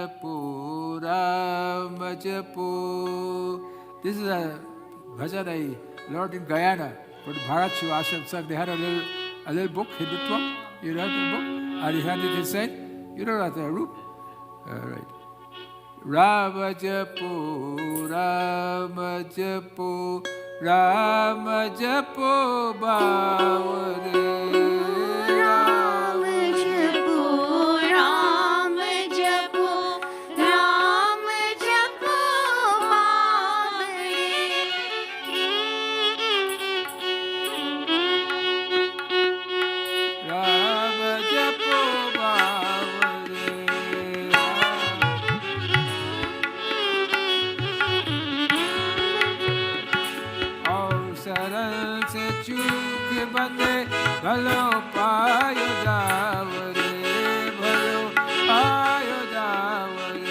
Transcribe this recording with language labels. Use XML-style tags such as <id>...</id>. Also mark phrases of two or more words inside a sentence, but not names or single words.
<en>Ramajapu. This is a bhajan learned in Guyana, for the Bharat Shivashram Sangh, they had a little book, Hindutva. You read the book? And he handed it and said, you know that, Roop? Right.</en> <hi>राम जपो, राम जपो, राम जपो बावरे. राम जपो, राम जपो, राम जपो राम जपो बावरे. और सरल से चूक बंदे भलो पायो जावरे, भलो पायो जावरे।</hi>